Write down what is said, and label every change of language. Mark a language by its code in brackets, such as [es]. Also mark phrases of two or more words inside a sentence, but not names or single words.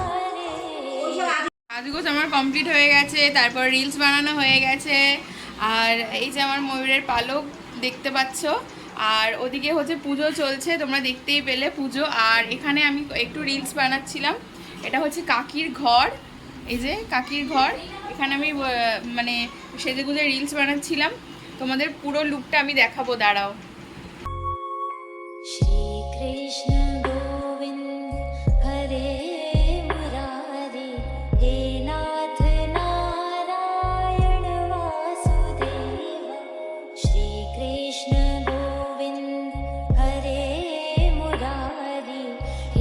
[bn] সাজগোজ আমার কমপ্লিট হয়ে গেছে, তারপর রিলস বানানো হয়ে গেছে, আর এই যে আমার ময়ূরের পালক দেখতে পাচ্ছ, আর ওদিকে হচ্ছে পুজো চলছে, তোমরা দেখতেই পেলে পুজো। আর এখানে আমি একটু রিলস বানাচ্ছিলাম। এটা হচ্ছে কাকির ঘর, এই যে কাকির ঘর, এখানে আমি মানে সেজেগুজে রিলস বানাচ্ছিলাম। তোমাদের পুরো লুকটা আমি দেখাবো, দাঁড়াও। [hi] श्रीकृष्ण गोविन्द हरे मुरारे हे नाथ नारायण वासुदेव श्रीकृष्ण गोविन्द हरे मुरारे हे